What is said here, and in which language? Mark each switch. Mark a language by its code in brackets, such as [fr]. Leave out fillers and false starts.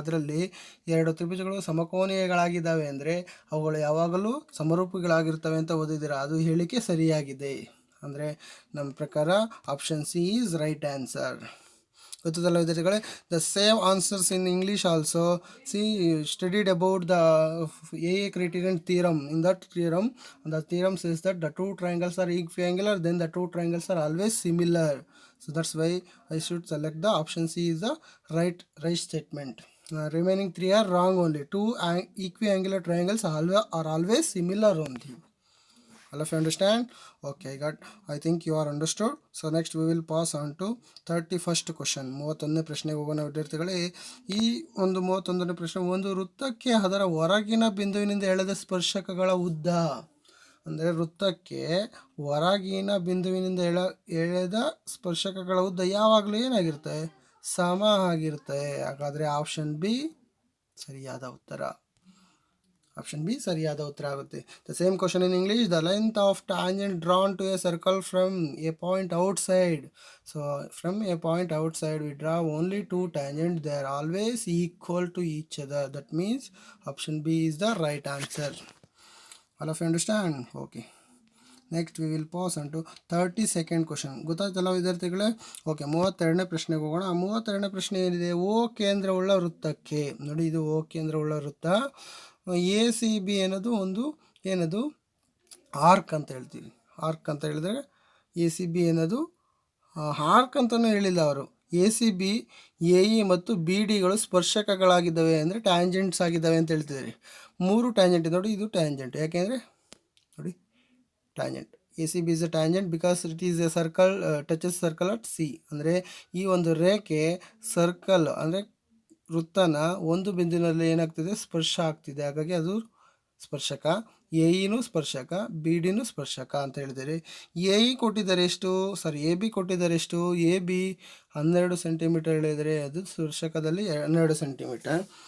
[kn] ಅದರಲ್ಲಿ 2 ತ್ರಿಭುಜಗಳು ಸಮಕೋನೀಯಗಳಾಗಿದ್ದಾವೆ ಅಂದರೆ ಅವುಗಳು ಯಾವಾಗಲೂ ಸಮರೂಪಿಗಳಾಗಿರ್ತವೆ ಅಂತ ಓದಿದ್ದೀರ. ಅದು ಹೇಳಿಕೆ ಸರಿಯಾಗಿದೆ. ಅಂದರೆ ನಮ್ಮ ಪ್ರಕಾರ [en] Option C is right answer. [kn] ಗೊತ್ತಲ್ಲ ವಿದ್ಯಾರ್ಥಿಗಳೇ? [en] The same answers in English also. See studied about the AA criterion theorem. In that theorem, the theorem says that the two triangles are equiangular, then the two triangles are always similar. So that's why I should select the option C is the right statement. Remaining 3 are wrong only. Two equiangular triangles are always similar only. All of you understand? Okay, I think you are understood. So next we will pass on to 31st question. [kn] 31ನೇ ಪ್ರಶ್ನೆಗೆ ಹೋಗೋಣ ವಿದ್ಯಾರ್ಥಿಗಳೇ. ಈ ಒಂದು 31ನೇ ಪ್ರಶ್ನೆ, ಒಂದು ವೃತ್ತಕ್ಕೆ ಅದರ ಹೊರಗಿನ ಬಿಂದುವಿನಿಂದ ಎಳೆದ ಸ್ಪರ್ಶಕಗಳ ಉದ್ದ. ಅಂದರೆ ವೃತ್ತಕ್ಕೆ ಹೊರಗಿನ ಬಿಂದುವಿನಿಂದ ಎಳೆದ ಸ್ಪರ್ಶಕಗಳ ಉದ್ದ ಯಾವಾಗಲೂ ಏನಾಗಿರುತ್ತೆ? ಸಮ ಆಗಿರುತ್ತೆ. ಹಾಗಾದರೆ ಆಪ್ಷನ್ ಬಿ ಸರಿಯಾದ ಉತ್ತರ. ಆಪ್ಷನ್ ಬಿ ಸರಿಯಾದ ಉತ್ತರ ಆಗುತ್ತೆ. [en] The same question in English. The length of tangent drawn to a circle from a point outside. So from a point outside we draw only 2 tangents. They are always equal to each other. That means option B is the right answer. All of you understand? Okay. Next we will pass on to 32nd question. [kn] ಗೊತ್ತಾಯ್ತಲ್ಲ ವಿದ್ಯಾರ್ಥಿಗಳೇ? Okay, 32ನೇ ಪ್ರಶ್ನೆಗೆ ಹೋಗೋಣ. 32ನೇ ಪ್ರಶ್ನೆ ಏನಿದೆ? ಓ ಕೇಂದ್ರವುಳ್ಳ ವೃತ್ತಕ್ಕೆ. ನೋಡಿ, ಇದು ಓ ಕೇಂದ್ರವುಳ್ಳ ವೃತ್ತ. ACB ಅನ್ನೋದು ಒಂದು ಏನದು ಆರ್ಕ್ ಅಂತ ಹೇಳ್ತೀವಿ. ಆರ್ಕ್ ಅಂತ ಹೇಳಿದ್ರೆ ACB ಅನ್ನೋದು ಆರ್ಕ್ ಅಂತಲೂ ಹೇಳಿಲ್ಲ ಅವರು. ACB, AE ಮತ್ತು BDಗಳು ಸ್ಪರ್ಶಕಗಳಾಗಿದ್ದಾವೆ, ಅಂದರೆ ಟ್ಯಾಂಜೆಂಟ್ಸ್ ಆಗಿದ್ದಾವೆ ಅಂತ ಹೇಳ್ತಿದ್ದಾರೆ. 3 ಟ್ಯಾಂಜೆಂಟ್. ನೋಡಿ, ಇದು ಟ್ಯಾಂಜೆಂಟ್. ಯಾಕೆಂದರೆ ನೋಡಿ, [en] Tangent ACB is a tangent because it is a circle, touches circle at C. [kn] ಅಂದರೆ ಈ ಒಂದು ರೇಖೆ ಸರ್ಕಲ್ ಅಂದರೆ ವೃತ್ತನ ಒಂದು ಬಿಂದುವಿನಲ್ಲಿ ಏನಾಗ್ತಿದೆ? ಸ್ಪರ್ಶ ಆಗ್ತಿದೆ. ಹಾಗಾಗಿ ಅದು ಸ್ಪರ್ಶಕ. AEನೂ ಸ್ಪರ್ಶಕ, BDನೂ ಸ್ಪರ್ಶಕ ಅಂತ ಹೇಳಿದರೆ. AE ಕೊಟ್ಟಿದ್ದಾರೆ ಎಷ್ಟು? AB ಕೊಟ್ಟಿದ್ದಾರೆ ಎಷ್ಟು? AB 12 ಸೆಂಟಿಮೀಟರ್ ಹೇಳಿದರೆ ಅದು ಸ್ಪರ್ಶಕದಲ್ಲಿ 12 ಸೆಂಟಿಮೀಟರ್.